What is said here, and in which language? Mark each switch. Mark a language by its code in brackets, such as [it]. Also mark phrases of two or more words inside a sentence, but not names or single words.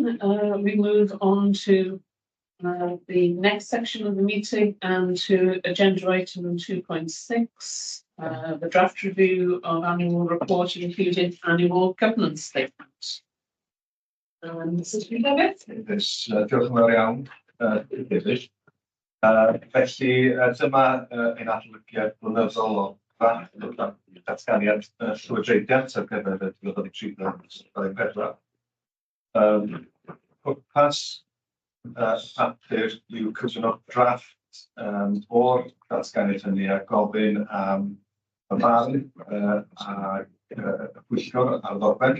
[en] We move on to the next section of the meeting and to agenda item 2.6, the draft review of annual report, including annual governance statement. Mrs. David? [cy] Diolch yn fawr iawn, David. Felly, dyma ein adolygiad blynyddol o datganiad llywodraethiant ar gyfer y 2023-2024. Pwrpas Apr yw cyflwyno drafft o'r datganiad hynny a gofyn am y farn a pwyllgor ar ddogfen.